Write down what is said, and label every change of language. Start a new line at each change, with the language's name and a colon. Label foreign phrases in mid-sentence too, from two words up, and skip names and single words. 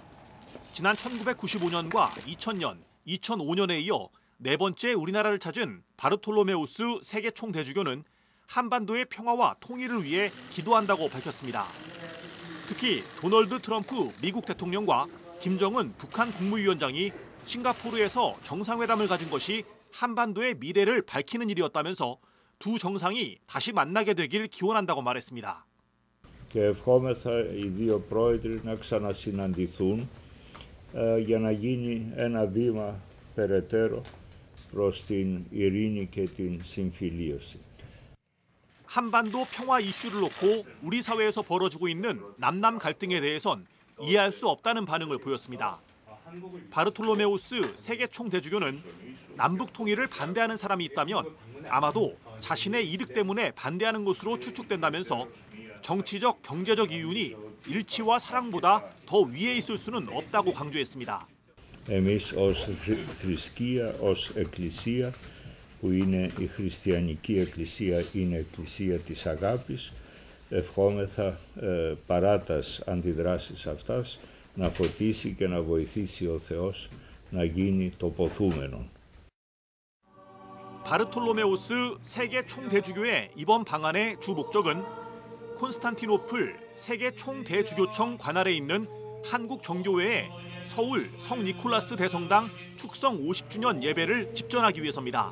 Korean: 지난 1995년과 2000년, 2005년에 이어 4번째 우리나라를 찾은 바르톨로메우스 세계 총대주교는 한반도의 평화와 통일을 위해 기도한다고 밝혔습니다. 특히 도널드 트럼프 미국 대통령과 김정은 북한 국무위원장이 싱가포르에서 정상회담을 가진 것이 한반도의 미래를 밝히는 일이었다면서 두 정상이 다시 만나게 되길 기원한다고 말했습니다.
Greek: ευχόμεθα οι δύο πρόεδροι να ξανασυναντηθούν για να γίνει ένα βήμα περαιτέρω προς την ειρήνη και την συμφιλίωση.
Korean: 한반도 평화 이슈를 놓고 우리 사회에서 벌어지고 있는 남남 갈등에 대해선 이해할 수 없다는 반응을 보였습니다. 바르톨로메우스 세계 총대주교는 남북 통일을 반대하는 사람이 있다면 아마도 자신의 이득 때문에 반대하는 것으로 추측된다면서 정치적, 경제적 이윤이 일치와 사랑보다 더 위에 있을 수는 없다고 강조했습니다.
Greek: Εμείς ως θρησκεία, ως εκκλησία, που είναι η χριστιανική εκκλησία, είναι εκκλησία της αγάπης, ευχόμεθα παρά τις αντιδράσεις αυτάς να φωτίσει και να βοηθήσει ο Θεός να γίνει το ποθούμενο.
Korean: 바르톨로메우스 세계 총대주교의 이번 방한의 주 목적은 콘스탄티노플 세계 총대주교청 관할에 있는 한국 정교회의 서울 성니콜라스 대성당 축성 50주년 예배를 집전하기 위해서입니다.